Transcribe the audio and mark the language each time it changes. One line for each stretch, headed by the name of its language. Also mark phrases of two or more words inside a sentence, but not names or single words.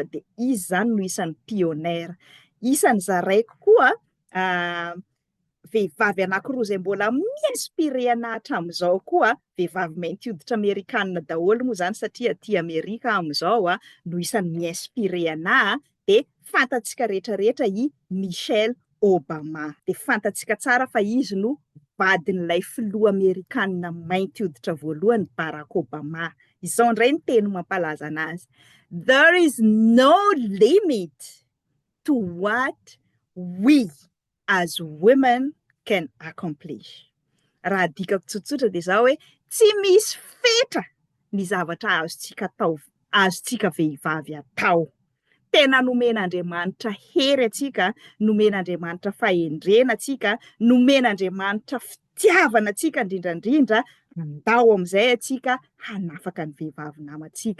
Malagasy: Dia izy zany no isan'ny pionera. Isan'ny zaraiko koa vehivavy anankiroa izay mbola mi-inspiré anahy hatramin'izao koa, vehivavy mainty hoditra amerikanina daholo moa zany satria aty Amerika amin'izao no isan'ny mi-inspiré anahy, dia fantatsika rehetrarehetra i Michelle Obama. Dia fantatsika tsara fa izy no vadin'ilay filoha amerikanina mainty hoditra voalohany Barack Obama. Izao indray ny teny mampalaza anazy:
English: there is no limit to what we as women can accomplish.
Malagasy: Raha dikako tsotsotra dia izao hoe tsy misy fetra ny zavatra azontsika vehivavy atao. Tena nomen'Andriamanitra hery atsika, nomen'Andriamanitra fahendrena atsika, nomen'Andriamanitra fitiavana atsika indrindrandrindra, andao amin'izay atsika hanafaka ny vehivavy namantsika.